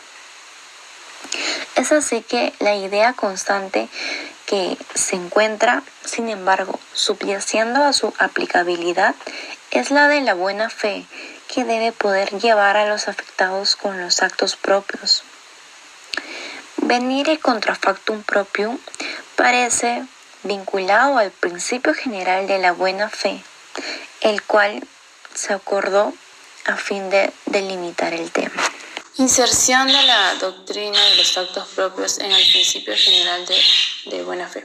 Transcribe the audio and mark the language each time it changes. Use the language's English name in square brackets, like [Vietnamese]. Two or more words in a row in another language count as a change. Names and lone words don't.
[Spanish] Es así que la idea constante que que se encuentra, sin embargo, subyaciendo a su aplicabilidad es la de la buena fe que debe poder llevar a los afectados con los actos propios. [Latin] Venire contra factum proprium [Spanish] parece vinculado al principio general de la buena fe, el cual se acordó a fin de delimitar el tema. Inserción de la doctrina de los actos propios en el principio general de buena fe.